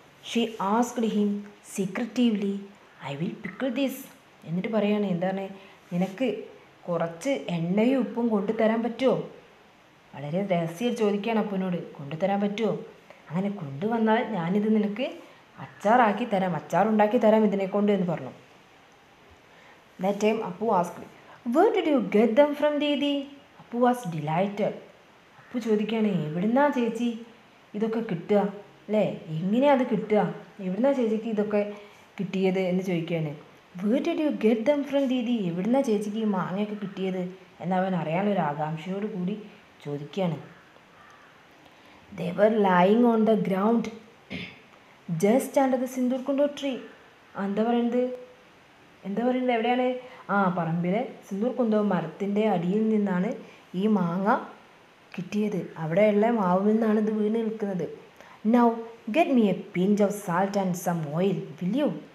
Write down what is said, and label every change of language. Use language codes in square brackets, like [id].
[en] She asked him secretively. I will pickle this. [ml] എന്നിട്ട് പറയാണ്, എന്താണ്, നിനക്ക് കുറച്ച് എണ്ണയും ഉപ്പും കൊണ്ടുതരാൻ പറ്റുമോ? വളരെ രഹസ്യം ചോദിക്കുകയാണ് അപ്പുവിനോട്, കൊണ്ടുതരാൻ പറ്റുമോ? അങ്ങനെ കൊണ്ടുവന്നാൽ ഞാനിത് നിനക്ക് അച്ചാറാക്കി തരാം, അച്ചാറുണ്ടാക്കി തരാം ഇതിനെക്കൊണ്ട് എന്ന് പറഞ്ഞു. [en] That time Appu asked, where did you get them from Didi? Appu was delighted. [ml] Appu ചോദിക്കുകയാണ്, എവിടുന്നാ ചേച്ചി ഇതൊക്കെ കിട്ടുക, അല്ലേ, എങ്ങനെയാണ് അത് കിട്ടുക, എവിടുന്നാ ചേച്ചിക്ക് ഇതൊക്കെ കിട്ടിയത് എന്ന് ചോദിക്കുകയാണ്. [en] where did you get them from Didi? [ml] എവിടുന്നാ ചേച്ചിക്ക് ഈ മാങ്ങയൊക്കെ കിട്ടിയത് എന്നവൻ അറിയാനൊരു ആകാംക്ഷയോട് കൂടി ചോദിക്കുകയാണ്. [en] they were lying on the ground just under the സിന്ദൂർ കുണ്ടോ tree. [ml] എന്താ പറയുന്നത്, എവിടെയാണ്, പറമ്പിലെ സിന്ദൂർ കുന്തോ മരത്തിൻ്റെ അടിയിൽ നിന്നാണ് ഈ മാങ്ങ കിട്ടിയത്. അവിടെയുള്ള മാവിൽ നിന്നാണ് ഇത് വീണ് നിൽക്കുന്നത്. [en] Now get me a pinch of salt and some oil will you.